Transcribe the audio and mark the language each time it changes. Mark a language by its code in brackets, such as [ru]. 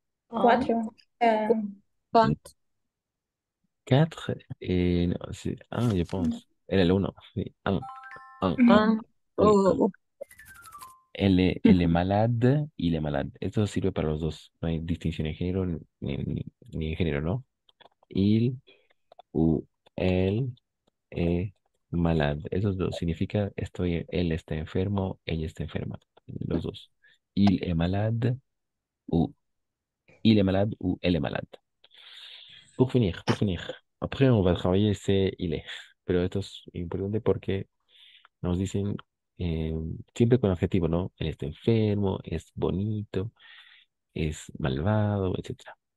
[fr] 4. 4 et non, c'est 1, je pense. Elle est le 1. Oui, 1. 1. Oui, 1. Elle est malade, il est malade. [es] Esto sirve para los dos. No hay distinción en género ni en género, ¿no? [fr] Il ou elle est malade. [es] Esos dos significa él está enfermo, ella está enferma. Los dos. [fr] Il est malade ou il est malade ou elle est malade. Pour finir. Après, on va travailler c'est il est. [es] Pero esto es importante porque nos dicen eh, siempre con adjetivo, ¿no? Él está enfermo, es bonito, es malvado, etcétera.